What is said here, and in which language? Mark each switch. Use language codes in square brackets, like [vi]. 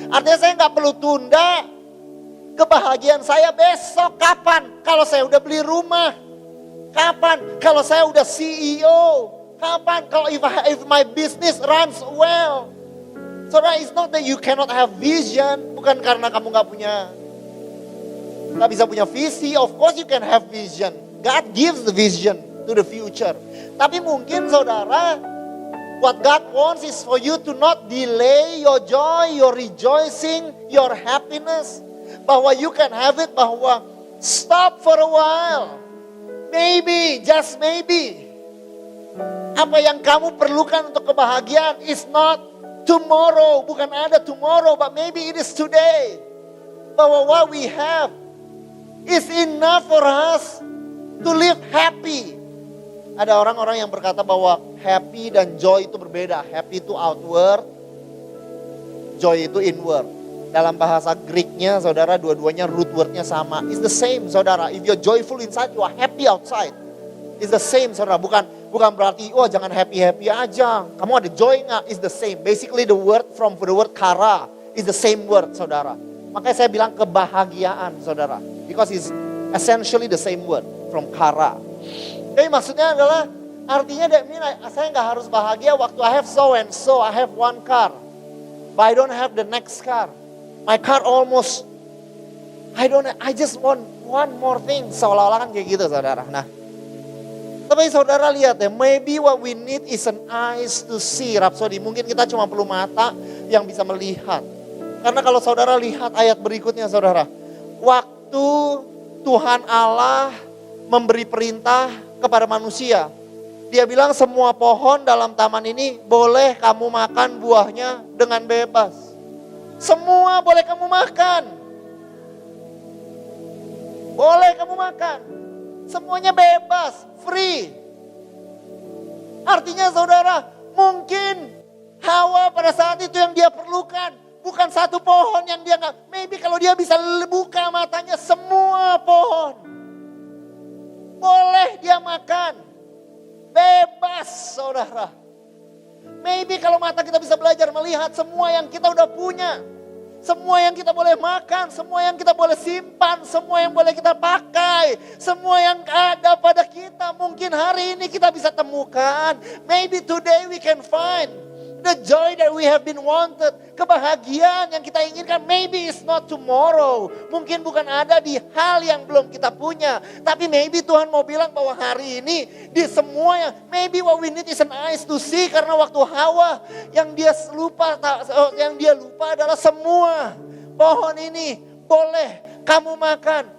[id] Artinya saya nggak perlu tunda kebahagiaan saya besok. Kapan? Kalau saya udah beli rumah. Kapan? Kalau saya udah CEO. Kapan? Kalau [en] if my business runs well. Saudara, it's not that you cannot have vision. [id] Bukan karena kamu nggak bisa punya visi. [en] Of course you can have vision. God gives the vision to the future. [id] Tapi mungkin saudara, [en] what God wants is for you to not delay your joy, your rejoicing, your happiness. Bahwa you can have it, bahwa stop for a while. Maybe, just maybe. [id] Apa yang kamu perlukan untuk kebahagiaan [en] is not tomorrow. [id] Bukan ada [en] tomorrow, but maybe it is today. Bahwa what we have is enough for us to live happy. [id] Ada orang-orang yang berkata bahwa happy dan joy itu berbeda. Happy itu outward, joy itu inward. Dalam bahasa Greeknya, saudara, dua-duanya root wordnya sama. [en] It's the same, saudara. If you're joyful inside, you are happy outside. It's the same, [id] saudara. Bukan berarti, oh jangan happy-happy aja. Kamu ada joy nggak? It's the same. [en] Basically the word from the word kara is the same word, saudara. [id] Makanya saya bilang kebahagiaan, saudara. [en] Because it's essentially the same word from kara. [id] Jadi maksudnya adalah, artinya saya nggak harus bahagia waktu [en] I have so and so, I have one car. But I don't have the next car. My car almost, I just want one more thing. [id] Seolah-olah kan kayak gitu, saudara. Nah, tapi saudara lihat ya, [en] maybe what we need is an eyes to see, [id] Rhapsody. Mungkin kita cuma perlu mata yang bisa melihat. Karena kalau saudara lihat ayat berikutnya, saudara. Waktu Tuhan Allah memberi perintah kepada manusia. Dia bilang semua pohon dalam taman ini boleh kamu makan buahnya dengan bebas. Semua boleh kamu makan. Boleh kamu makan. Semuanya bebas, free. Artinya saudara, mungkin Hawa pada saat itu yang dia perlukan bukan satu pohon yang dia nggak. Maybe kalau dia bisa buka matanya, semua pohon boleh dia makan. bebas saudara. Maybe kalau mata kita bisa belajar melihat semua yang kita udah punya. Semua yang kita boleh makan, semua yang kita boleh simpan, semua yang boleh kita pakai. Semua yang ada pada kita mungkin hari ini kita bisa temukan. [en] Maybe today we can find the joy that we have been wanted. [id] Kebahagiaan yang kita inginkan [en] maybe it's not tomorrow. [id] Mungkin bukan ada di hal yang belum kita punya. Tapi maybe Tuhan mau bilang bahwa hari ini di semua yang [en] maybe what we need is an eyes to see. [id] Karena waktu Hawa yang dia lupa adalah semua pohon ini boleh kamu makan.